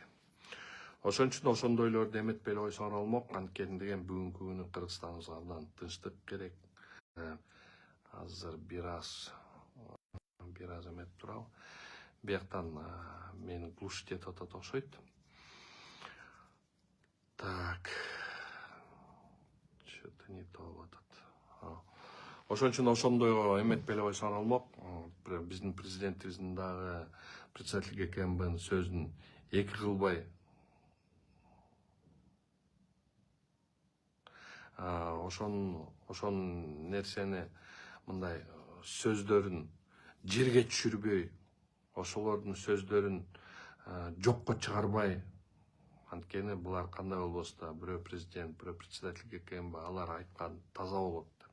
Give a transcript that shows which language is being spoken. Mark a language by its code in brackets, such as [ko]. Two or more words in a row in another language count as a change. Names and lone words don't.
[ky] Ошон үчүн ошондойлорду эметпей эле койсоңор болмок. Анткени деген бүгүнкү күнү Кыргызстаныбызга абдан тынчтык керек. Азыр бир аз эметип турабы. Бияктан мени глушить этип атат окшойт. [ru] Так. Что-то не то [ky] болуп атат. Ошон үчүн ошондойго эметпей эле койсоңор болмок. Биздин президентибиздин дагы председатель ГКМБнын сөзүн эки кылбай ошон нерсени мындай сөздөрүн жерге түшүрбөй, ошолордун сөздөрүн жокко чыгарбай, анткени булар кандай болбосо да бирөө президент, бирөө председатель ГКМБ алар айткан таза болот деп.